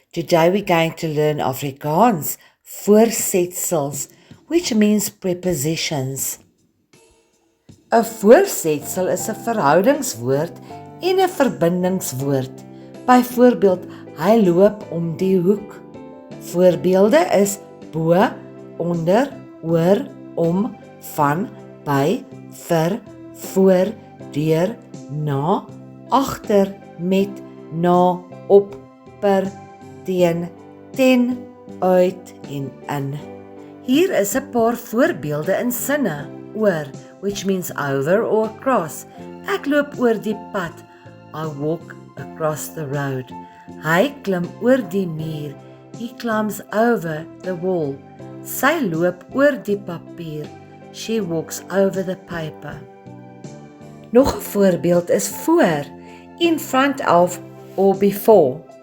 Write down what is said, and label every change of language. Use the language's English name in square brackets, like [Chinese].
[English] Today we're going to learn Afrikaans, voorsetsels, which means prepositions. [Afrikaans] 'n Voorsetsel is 'n verhoudingswoord en 'n verbindingswoord. Byvoorbeeld, hy loop om die hoek. Voorbeelde is bo, onder, oor, om, van, by, vir, voor, deur, na, agter, met, na, op, per, teen, ten, uit en in. Hier is 'n paar voorbeelde in sinne. [English] Oor, which means over or across. [Afrikaans] Ek loop oor die pad. [English] I walk across the road. [Afrikaans] Hy klim oor die muur. [English] He climbs over the wall. [Afrikaans] Sy loop oor die papier. [English] She walks over the paper. [Afrikaans] Nog 'n voorbeeld is voor, [English] in front of or before.